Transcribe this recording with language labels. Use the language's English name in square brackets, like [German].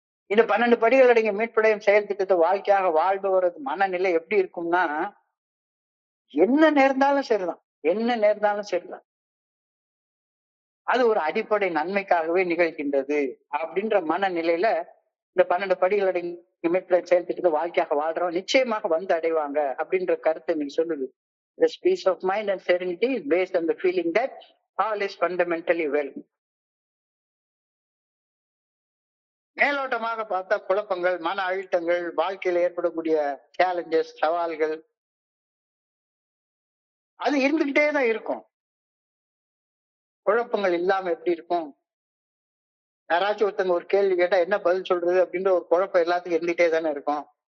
[Tamil] இந்த 12 படிகள் அடங்கிய மீட்படையும் செயல் திட்டத்தை வாழ்க்கையாக வாழ்பவரது மனநிலை எப்படி இருக்கும்னா, என்ன நேர்ந்தாலும் சரிதான் அது ஒரு அடிப்படை நன்மைக்காகவே நிகழ்கின்றது அப்படின்ற மனநிலையில இந்த 12 படிகள் அடங்கிய மீட்படையும் செயல் திட்டத்தை வாழ்க்கையாக வாழ்றோம் நிச்சயமாக அடைவாங்க அப்படின்ற கருத்தை நீங்க சொல்லுது. [English] This peace of mind and serenity is based on the feeling that all is fundamentally well. [Tamil] மேலோட்டமாக பார்த்தா குழப்பங்கள், மன அழுத்தங்கள், வாழ்க்கையில ஏற்படக்கூடிய சேலஞ்சஸ், சவால்கள் அது இருந்துகிட்டே தான் இருக்கும். குழப்பங்கள் இல்லாம எப்படி இருக்கும்? யாராச்சும் ஒருத்தங்க ஒரு கேள்வி கேட்டா என்ன பதில் சொல்றது அப்படின்ற ஒரு குழப்பம் எல்லாத்துக்கும் இருந்துகிட்டே தானே இருக்கும்.